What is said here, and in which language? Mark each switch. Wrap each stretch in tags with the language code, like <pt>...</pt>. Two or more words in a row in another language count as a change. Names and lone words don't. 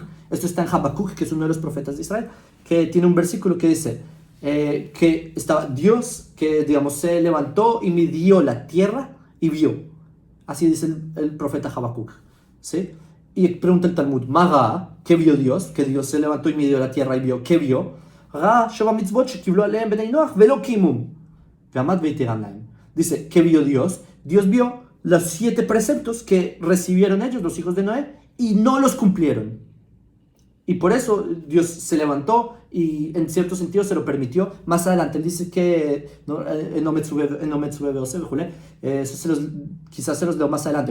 <es>Esto está en Habacuc, que es uno de los profetas de Israel, que tiene un versículo que dice... que estaba Dios, que digamos se levantó y midió la tierra y vio. Así dice el profeta Habacuc, ¿sí? Y pregunta el Talmud, Maga, ¿qué vio Dios? Que Dios se levantó y midió la tierra y vio. ¿Qué vio? Ra,</es> <he>שבע מצוות שקיבלו עליהם בני נח ולא קיימום ועמד והתירן להם.</he> <es>Dice, ¿qué vio Dios? Dios vio los 7 preceptos que recibieron ellos, los hijos de Noé, y no los cumplieron. Y por eso Dios se levantó y en cierto sentido se lo permitió. Más adelante él dice que quizás se los leo más adelante.</es>